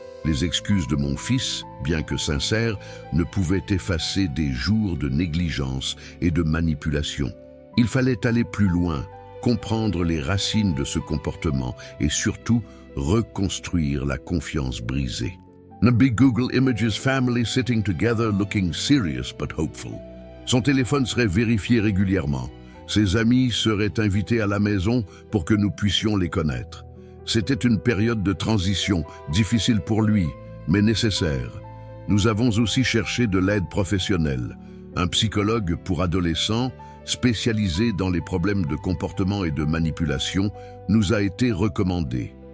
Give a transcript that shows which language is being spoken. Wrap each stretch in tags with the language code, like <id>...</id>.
<fr>Les excuses de mon fils, bien que sincères, ne pouvaient effacer des jours de négligence et de manipulation. Il fallait aller plus loin, comprendre les racines de ce comportement et surtout reconstruire la confiance brisée.</fr> <en>The big Google Images family sitting together looking serious but hopeful.</en> <fr>Son téléphone serait vérifié régulièrement. Ses amis seraient invités à la maison pour que nous puissions les connaître. C'était une période de transition, difficile pour lui, mais nécessaire. Nous avons aussi cherché de l'aide professionnelle. Un psychologue pour adolescents, spécialisé dans les problèmes de comportement et de manipulation, nous a été recommandé.</fr>